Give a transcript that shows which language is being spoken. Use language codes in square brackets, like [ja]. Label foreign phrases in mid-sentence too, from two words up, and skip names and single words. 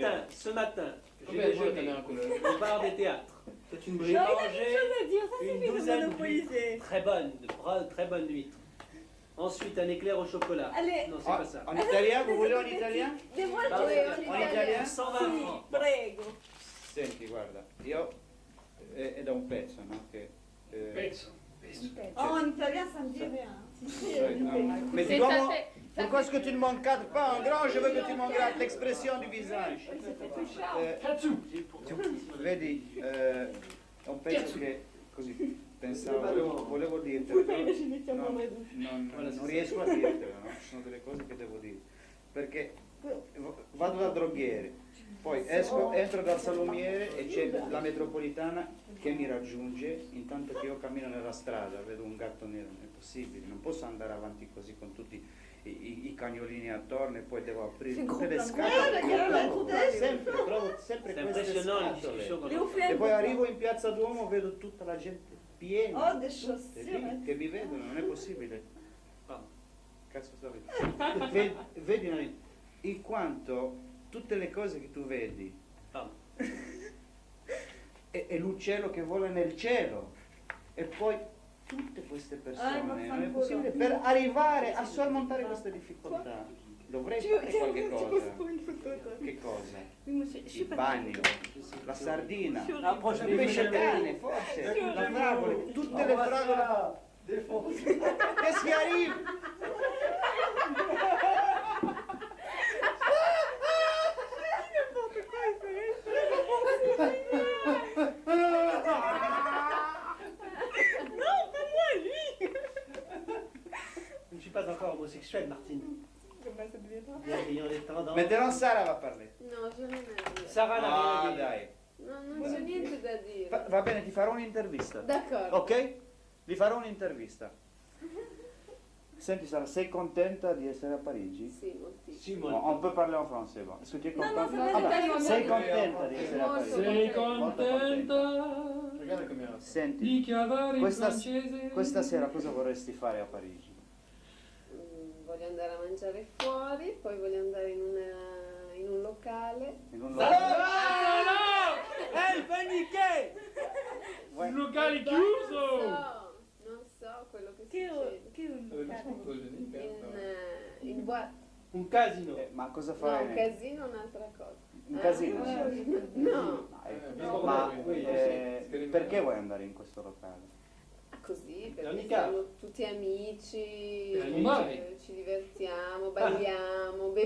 [fr] matin, j'ai Combien de fois ta déjeuné mère en couleur? au bar des théâtres. C'est une J'ai brique. mangé à dire, ça une suffit de douzaine monopoliser. d'huîtres très bonnes, très bonnes huîtres. Ensuite, un éclair au chocolat. Allez, Non, c'est pas ça. En italien, vous voulez en italien? dévoile Ah, ton oui, en en italien. italien? 120 [it] Sì, [fr] francs. [it] prego. Senti, guarda, io è da un pezzo, no? Che, Pezzo. [fr] Oh, en italien, ça me dit rien. [it] Si, si, [fr] mais tu dois pourquoi est-ce que tu ne m'encadres pas en grand? Je veux que tu m'encadres l'expression du visage. Katsu. [it] Vedi, è un pezzo che così pensavo, volevo dirtelo, però ci mettiamo no, le due. non riesco a dirtelo, no? Ci sono delle cose che devo dire. Perché vado dal droghiere, poi entro dal salumiere e c'è la metropolitana che mi raggiunge intanto che io cammino nella strada, vedo un gatto nero, non è possibile, non posso andare avanti così con tutti i cagnolini attorno e poi devo aprire tutte le scatole. Trovo sempre [fr] C'est [it] queste [fr] impressionnant les [it] scatole. [fr] discussions qu'on Léo, a. fais [it] E [fr] un [it] poi [fr] peu. [it] arrivo in piazza Duomo, vedo tutta la gente piena, [fr] Oh, des [it] tutte [fr] chaussures. [it] lì, che mi vedono, non è possibile. Ah. Cazzo sto vedendo. Vedi Nani, in quanto tutte le cose che tu vedi Ah. è l'uccello che vola nel cielo e poi tutte queste persone, ma non è fanculo. possibile, per arrivare a sormontare queste difficoltà dovrei fare qualche cosa. Che cosa? [fr] Je suis [it] Il [fr] pas [it] bagno, la sardina, [fr] Approche [it] il [fr] les [it] pesce [fr] bouches. [it] cane, forse, la fragola, tutte le fragole. [fr] Qu'est-ce qui arrive? Je ne suis pas encore homosexuel, Martine. Comment ça deviendra? Ayant des tendances. [it] Maintenant Sara va parlare. No, je non è vero. [fr] Sarah n'a Ah rien à dire. [it] dai. No, non c'è niente da dire. Va bene, ti farò un'intervista. D'accordo. Ok? Vi farò un'intervista. Senti Sara, sei contenta di essere a Parigi? Sì, moltissimo. Simone. [fr] Bon, on peut parler en français. Bon. Est-ce que tu es Non, contente? non, ça va, Ah bah, l'italien, [it] sei [fr] bien. [it] contenta di essere a Molto. Parigi? Sei Molto [fr] contenta Regarde la caméra. [it] Senti, di chiavare in questa, francese? questa sera cosa vorresti fare a Parigi? Voglio andare a mangiare fuori, poi voglio andare in un locale. In un [fr] Elle paniquait. [it] Un locale Non chiuso! non so quello che Che succede. che un [fr] Vachement photogénique, hein. In boîte. [it] Un casino. Ma cosa No, fai? un casino è un'altra cosa. Un casino? No, No, Ma [fr] oui, [it] perché vuoi andare in questo locale? così, perché L'amica. siamo tutti amici, Per trombare. ci divertiamo, balliamo, beviamo.